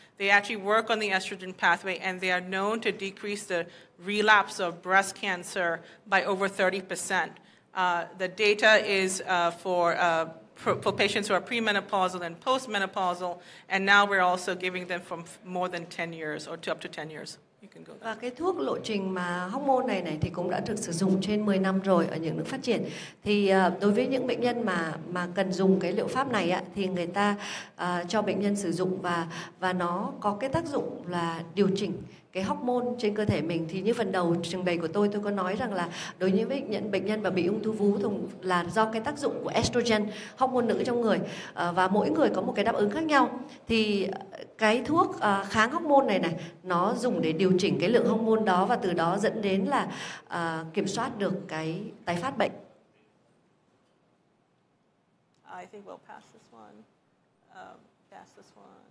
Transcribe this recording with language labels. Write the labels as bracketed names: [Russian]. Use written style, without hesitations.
[English] They actually work on the estrogen pathway, and they are known to decrease the relapse of breast cancer by over 30%. The data is for patients who are premenopausal and postmenopausal, and now we're also giving them from more than 10 years or to up to 10 years. [Vietnamese] Và cái thuốc lộ trình mà hormone này thì cũng đã được sử dụng trên 10 năm rồi ở những nước phát triển. Thì đối với những bệnh nhân mà cần dùng cái liệu pháp này thì người ta cho bệnh nhân sử dụng, và nó có cái tác dụng là điều chỉnh cái hormone trên cơ thể mình. Thì như phần đầu trình bày của tôi có nói rằng là đối với bệnh nhân mà bị ung thư vú là do cái tác dụng của estrogen, hormone nữ trong người, và mỗi người có một cái đáp ứng khác nhau. Thì cái thuốc kháng hormone này nó dùng để điều chỉnh cái lượng hormone đó, và từ đó dẫn đến là kiểm soát được cái tái phát bệnh. [English] I think we'll pass this one. Pass this one.